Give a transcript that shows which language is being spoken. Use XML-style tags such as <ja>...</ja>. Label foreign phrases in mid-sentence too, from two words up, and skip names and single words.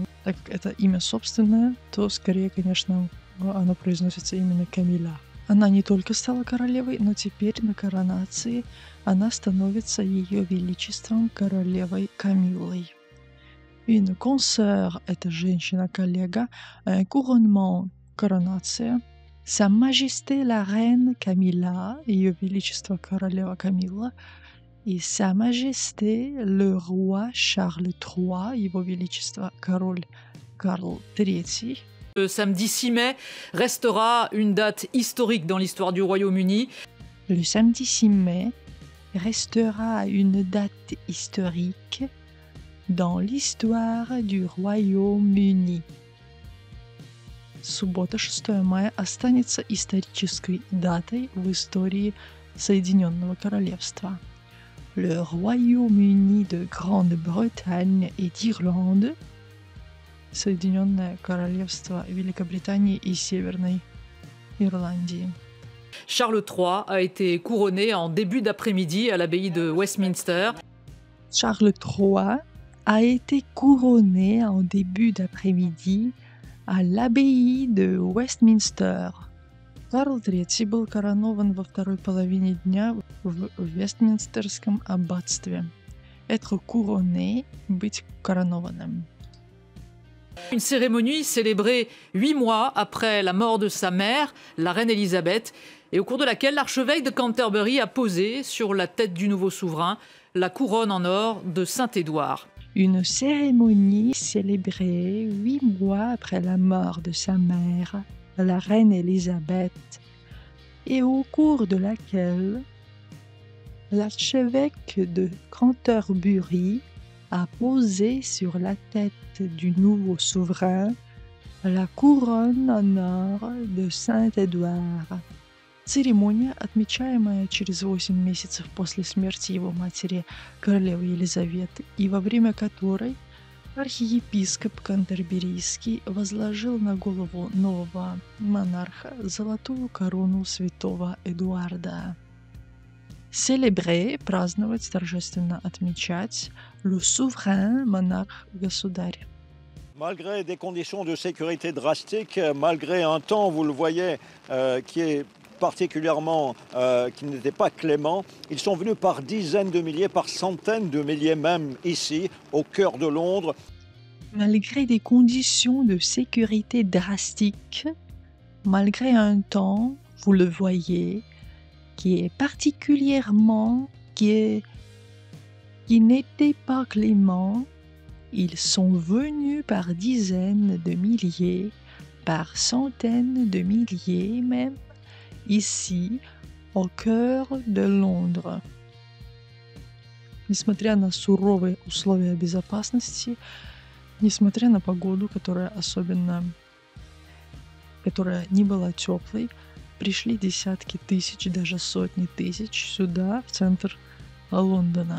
<ru>Так как это имя собственное, то скорее, конечно, оно произносится именно Камилла. Она не только стала королевой, но теперь на коронации она становится ее величеством королевой Камиллой.</ru> <fr>Une consort –</fr> <ru>это женщина-коллега,</ru> <fr>un couronnement – коронация. Sa Majesté la reine Camilla –</fr> <ru>ее величество королева Камилла. И</ru> <fr>Sa Majesté le roi Charles III</fr> <ru>– его величество король Карл III.</ru> <fr>Le samedi 6 mai restera une date historique dans l'histoire du Royaume-Uni. Le samedi 6 mai restera une date historique dans l'histoire du Royaume-Uni.</fr> <ru>Суббота, 6 мая, останется исторической датой в истории Соединенного Королевства.</ru> <fr>Le Royaume-Uni de Grande-Bretagne et d'Irlande.</fr> <ru>Соединенное Королевство Великобритании и Северной Ирландии.</ru> <fr>Charles III a été couronné en début d'après-midi à l'abbaye de Westminster. Charles III a été couronné en début d'après-midi à l'abbaye de Westminster.</fr> <ru>Карл III был коронован во второй половине дня в Вестминстерском аббатстве.</ru> <fr>Être couronné,</fr> <ru>быть коронованным.</ru> <fr>Une cérémonie célébrée 8 mois après la mort de sa mère, la reine Élisabeth, et au cours de laquelle l'archevêque de Canterbury a posé sur la tête du nouveau souverain la couronne en or de Saint-Édouard. Une cérémonie célébrée 8 mois après la mort de sa mère, la reine Élisabeth, et au cours de laquelle l'archevêque de Canterbury a posé sur la tête du nouveau souverain la couronne en or de Saint-Édouard.</fr> <ru>Церемония, отмечаемая через 8 месяцев после смерти его матери, королевы Елизаветы, и во время которой архиепископ Кантерберийский возложил на голову нового монарха золотую корону святого Эдуарда. Célébrer, праздновать, торжественно отмечать,</ru> <fr>le souverain,</fr> <ru>монарх, государь.</ru> <fr>Malgré des conditions de sécurité drastiques, malgré un temps, vous le voyez, qui est particulièrement, qui n'était pas clément, ils sont venus par dizaines de milliers, par centaines de milliers même ici, au cœur de Londres. Malgré des conditions de sécurité drastiques, malgré un temps, vous le voyez, qui est particulièrement, qui n'était pas clément, ils sont venus par dizaines de milliers, par centaines de milliers même, ici, au cœur de Londres.</fr> <ru>Несмотря на суровые условия безопасности, несмотря на погоду, которая не была теплой, пришли десятки тысяч, даже сотни тысяч сюда, в центр Лондона.</ru>